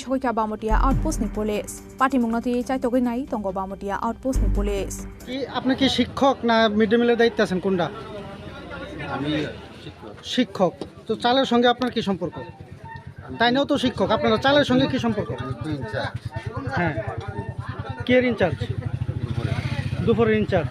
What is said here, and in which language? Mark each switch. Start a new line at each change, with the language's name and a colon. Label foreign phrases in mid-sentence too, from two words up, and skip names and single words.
Kok Borok: सगैका बामटिया आउटपोस्टनि पुलिस पाटिमुं नथि चाइतगै नाइ तंगो बामटिया आउटपोस्टनि पुलिस
Bangla: কি আপনি কি শিক্ষক না
English: mid day meal
Bangla: দায়িত্বে আছেন কোনটা? আমি শিক্ষক। তো চালের সঙ্গে আপনার কি সম্পর্ক? তাইনেও তো শিক্ষক, আপনারা চালের সঙ্গে কি সম্পর্ক? হ্যাঁ, কে ইনচার্জ? দুপুরের ইনচার্জ।